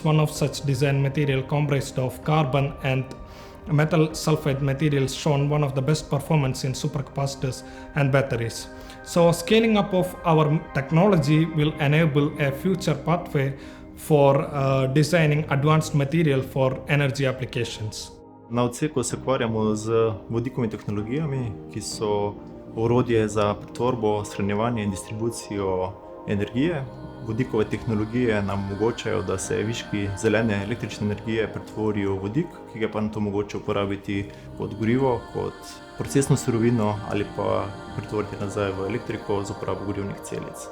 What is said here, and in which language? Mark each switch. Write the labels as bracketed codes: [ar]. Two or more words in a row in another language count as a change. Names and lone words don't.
[en] One of such design material comprised of carbon and metal sulfide materials shown one of the best performance in supercapacitors and batteries. So scaling up of our technology will enable a future pathway for designing advanced material for energy applications. [sl] Na odseku se ukvarjamo z vodikovimi tehnologijami, ki so orodje za pretvorbo, shranjevanje in distribucijo energije. Vodikove tehnologije nam omogočajo, da se viški zelene električne energije pretvorijo v vodik, ki ga pa nato mogoče uporabiti kot gorivo, kot procesno surovino ali pa pretvoriti nazaj v elektriko z uporabo gorivnih celic.